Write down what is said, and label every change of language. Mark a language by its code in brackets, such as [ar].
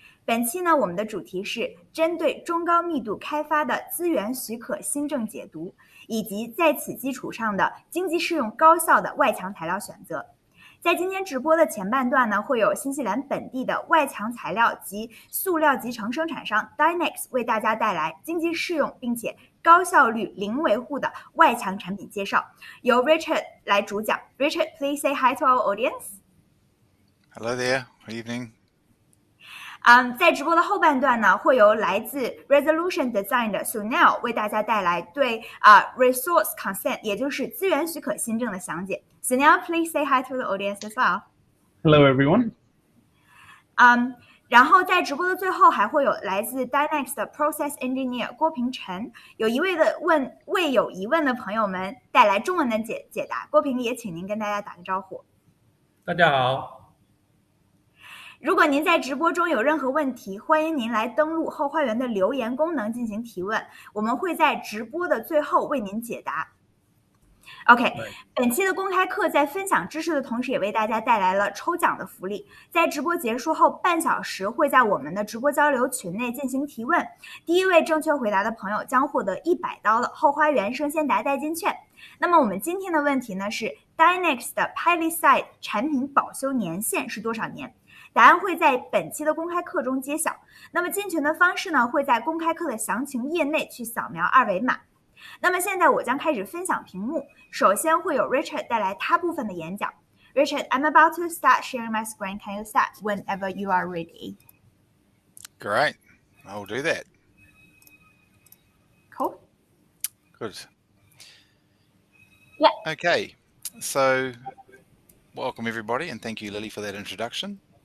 [zh] 本期呢，我们的主题是针对中高密度开发的资源许可新政解读，以及在此基础上的经济适用高效的外墙材料选择。在今天直播的前半段呢，会有新西兰本地的外墙材料及塑料集成生产商 Dynex 为大家带来经济适用并且高效率零维护的外墙产品介绍，由 Richard 来主讲。 [en] Richard, please say hi to our audience. Hello there. Good evening. [zh] 在直播的后半段呢，会由来自 Resolution Design 的 Sunil 为大家带来对Resource Consent 也就是资源许可新政的详解。 [en] Sunil, please say hi to the audience as well. Hello, everyone. [zh] 然后在直播的最后还会有来自 Dynex 的 Process Engineer 郭平晨，为有疑问的朋友们带来中文的解答。郭平也请您跟大家打个招呼。大家好。如果您在直播中有任何问题，欢迎您来登录后花园的留言功能进行提问，我们会在直播的最后为您解答。 OK， 本期的公开课在分享知识的同时，也为大家带来了抽奖的福利。在直播结束后半小时，会在我们的直播交流群内进行提问。第一位正确回答的朋友将获得$100的后花园生鲜达代金券。那么我们今天的问题呢是 Dynex 的 Palisade 产品保修年限是多少年？答案会在本期的公开课中揭晓。那么进群的方式呢，会在公开课的详情页内去扫描二维码。那么现在我将开始分享屏幕，首先会有 Richard 带来他部分的演讲。 [en] Richard, I'm about to start sharing my screen. Can you start whenever you are ready? Great. I'll do that. Cool. Good. Yeah. Okay. So, welcome everybody, and thank you, Lily, for that introduction.